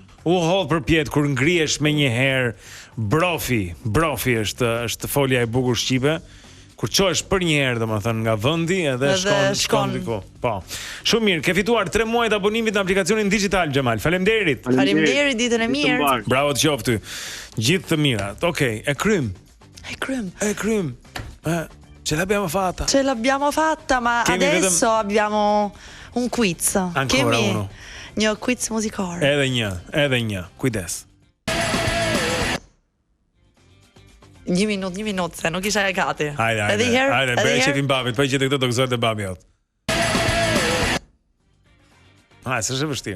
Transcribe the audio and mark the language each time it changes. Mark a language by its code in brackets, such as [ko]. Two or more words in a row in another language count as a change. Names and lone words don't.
[sq] U hodh përpjet kur ngrihesh më një herë Brofi është folja e bukur shqipe. Kur çohesh për një herë, domethënë nga vendi edhe shkon diku. Po. Shumë mirë, ke fituar 3 muaj të abonimit në aplikacionin digital Xhemal. Faleminderit. Faleminderit, ditën e mirë. Bravo të qoftë. Gjithë të mirat. Okej, e krym. [it] Ce l'abbiamo fatta, ma adesso abbiamo un quiz. Ancora uno. [sq] Një quiz muzikor. Edhe një. Kujdes. 1 minutë, se nuk isha e gati. Hajde, bëj çefin babit, po gjetë këtë do gëzohet e babi jot. S'është vështirë.